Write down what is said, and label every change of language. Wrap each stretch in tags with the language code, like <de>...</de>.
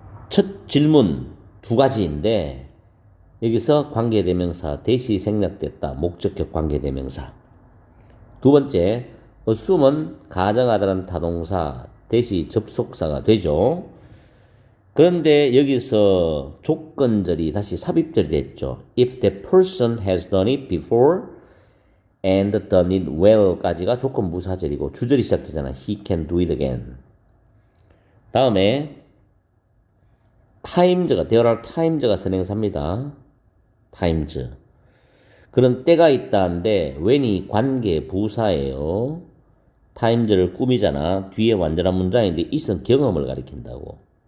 <ko>첫 질문 두 가지인데 여기서 관계대명사 대시 생략됐다. 목적격 관계대명사. 두 번째, assume은 가정하다는 타동사 대시 접속사가 되죠. 그런데 여기서 조건절이 다시 삽입절이 됐죠.</ko> <en>If the person has done it before and done it well까지가</en> <ko>조건 무사절이고 주절이 시작되잖아.</ko> <en>He can do it again.</en> <ko>다음에 times가</ko> <en>there are times</en> <ko>가 선행사입니다.</ko> <en>times.</en> <ko>그런 때가 있다는데 when이 관계 부사예요. times를 꾸미잖아. 뒤에 완전한 문장인데 it은 경험을 가리킨다고.</ko>